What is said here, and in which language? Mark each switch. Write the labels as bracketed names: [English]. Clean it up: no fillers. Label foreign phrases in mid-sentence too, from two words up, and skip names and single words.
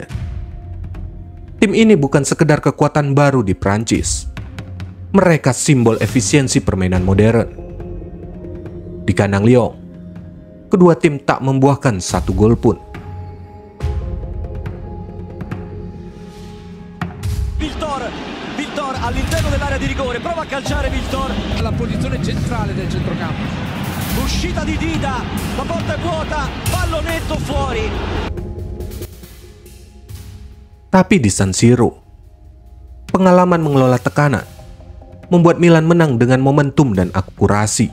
[Indonesian] Tim ini bukan sekedar kekuatan baru di Prancis. Mereka simbol efisiensi permainan modern. Di kandang Lyon, kedua tim tak membuahkan 1 gol pun. [Italian] Viltor all'interno dell'area di rigore, prova a calciare Viltor. La posizione centrale del centrocampo. Uscita di Dida, la porta è vuota, pallonetto fuori. [Indonesian] Tapi di San Siro, pengalaman mengelola tekanan membuat Milan menang dengan momentum dan akurasi.